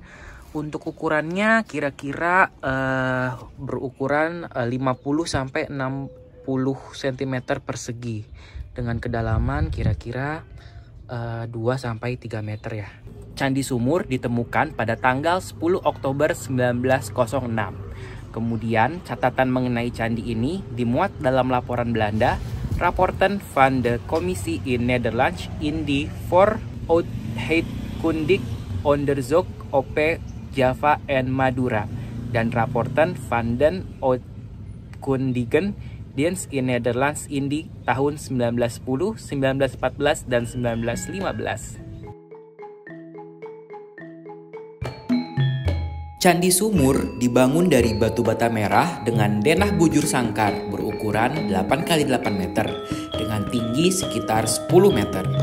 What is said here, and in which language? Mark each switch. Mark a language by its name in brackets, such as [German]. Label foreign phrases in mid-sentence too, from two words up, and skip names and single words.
[Indonesian] Untuk ukurannya kira-kira berukuran 50 sampai 60 cm persegi dengan kedalaman kira-kira 2 sampai 3 meter ya. Candi Sumur ditemukan pada tanggal 10 Oktober 1906. Kemudian catatan mengenai candi ini dimuat dalam laporan Belanda Rapporten van de Commissie in Nederland in die Vooruitkundig Onderzoek op Java en Madura dan Rapporten van den Uitkundigen Dienst in Nederland in die tahun 1910, 1914, dan 1915. Candi Sumur dibangun dari batu bata merah dengan denah bujur sangkar berukuran 8x8 meter dengan tinggi sekitar 10 meter.